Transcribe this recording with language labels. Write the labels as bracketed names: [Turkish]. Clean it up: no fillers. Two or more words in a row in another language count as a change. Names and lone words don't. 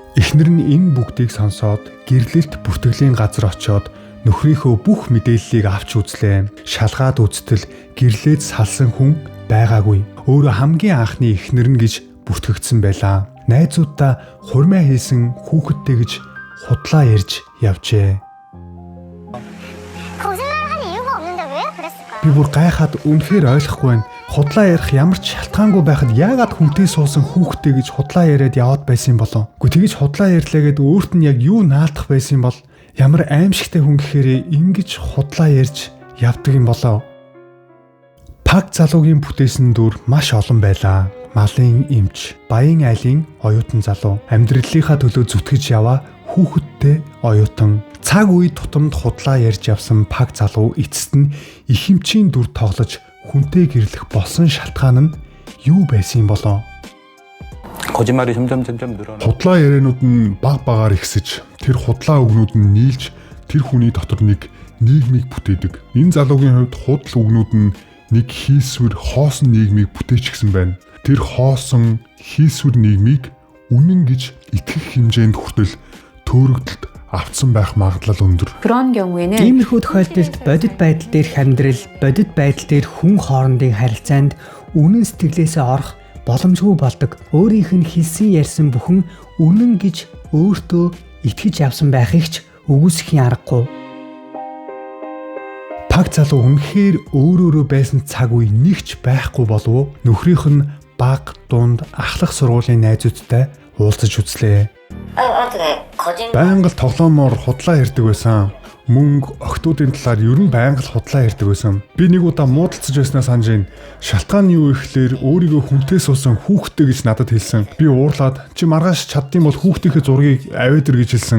[Mongolian] Эхнэр нь энэ бүгдийг сонсоод гэрлэлт бүртгэлийн газар очиод нөхрийнхөө бүх мэдээллийг авч үзлээ. Шалгаад үзтэл гэрлээд салсан хүн байгаагүй. Өөрөө хамгийн анхны эхнэр нь гэж бүртгэгдсэн байлаа. Найзуудаа хурмаа хийсэн хүүхэдтэй гэж худлаа ярьж явжээ. [Korean] 거짓말을 할 이유가 없는데 왜 그랬을까? [Mongolian] Би бүр гайхаад үнэхээр ойлгохгүй байна. Худлаа ярих ямар ч шалтгаангүй байхад яагаад хүнтэй суусан хүүхэдтэй гэж худлаа яриад яваад байсан юм болов? Гэхдээ тэгж худлаа ярьлаа гэд өөрт нь яг юу наалдах байсан юм бол? Ямар аимшигтай хүн гэхээр ингэж худлаа ярьж явдаг юм болов? Паг залуугийн бүтээсэн дүр маш олон байлаа. Малын эмч, баян айлын оюутан залуу, амьдралынхаа төлөө зүтгэж яваа хүүхэдтэй оюутан. Цаг үе тутамд худлаа ярьж явсан Паг залуу эцэст нь их эмчийн дүр тоглож хүнтэй гэрлэх болсон шалтгаан нь юу байсан юм болов? [Korean] 거짓말이 점점 늘어나. [Mongolian] Худлаа яриануд нь баг багаар ихсэж, тэр худлаа үгнүүд нь нийлж, тэр хүний дотор нэг нийгмийг бүтээдэг. Энэ залуугийн хувьд худал үгнүүд нь нэг хийсвэр хоосон нийгмийг бүтээчихсэн байна. Тэр хоосон хийсвэр нийгмийг үнэн гэж итгэх хэмжээнд хүртэл төөрөгдөлд автсан байх магадлал өндөр. [Korean] 그런 경우에는 [Mongolian] Иймэрхүү тохиолдолд бодит байдал дээрх амьдрал, бодит байдал дээр хүн хоорондын харилцаанд үнэн сэтгэлээсээ орох боломжгүй болдог. Өөрийнх нь хэлсэн ярьсан бүхэн үнэн гэж өөртөө итгэж явсан байхыг ч үгүйсэхийн аргагүй. Паг залуу үнэхээр өөрөөрөө байсан цаг үе нэгч байхгүй болов нөхрийнх нь баг, дунд, ахлах сургуулийн найзуудтай уулзаж үзлээ. [Korean] 어떻게 거짓말? [Mongolian] Байнга л тоглоомоор худлаа ярьдаг байсан. Мөнгө, охтуудын талаар ер нь байнга л худлаа ярьдаг байсан. Би нэг удаа муудалцаж байснаа санаж байна. Шалтгаан нь юу ихлээр өөрийгөө хүнтэй суусан хүүхдтэй гэж надад хэлсэн. Би уурлаад чи маргааш чаддсан бол хүүхдийнхээ зургийг аваад ир гэж хэлсэн.